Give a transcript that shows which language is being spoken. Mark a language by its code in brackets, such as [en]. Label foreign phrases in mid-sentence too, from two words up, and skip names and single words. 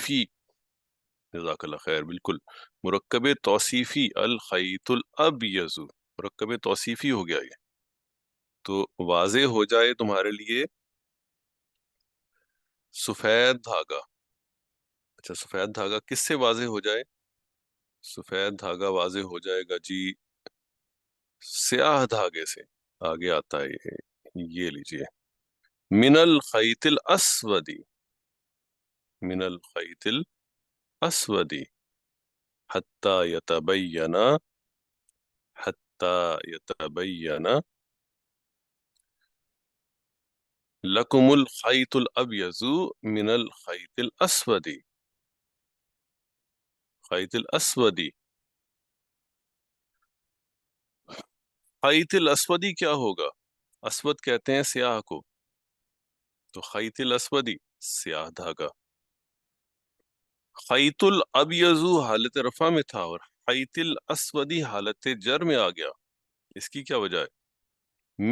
[ur] توصیفی، [ar] جزاک اللہ خیر، [ur] بالکل، مرکب توصیفی، [ar] الخیط الابیض، [ur] مرکب توصیفی ہو گیا یہ، تو واضح ہو جائے تمہارے لیے سفید دھاگا۔ اچھا سفید دھاگا کس سے واضح ہو جائے؟ سفید دھاگا واضح ہو جائے گا جی سیاہ دھاگے سے، آگے آتا ہے یہ لیجئے، [ar] من الخیط الاسود، من الخیط الاسود، حتی یتبین، حتی یتبین لکم الخیط الابیض من الخیط الاسود، خیط الاسود، خیط الاسودی [ur] کیا ہوگا؟ اسود کہتے ہیں سیاہ کو، تو [ar] خیط الاسودی [ur] سیاہ دھاگا، [ar] خیط الابیض [ur] حالت رفع میں تھا اور [ar] خیط الاسودی [ur] حالت جر میں آ گیا، اس کی کیا وجہ ہے؟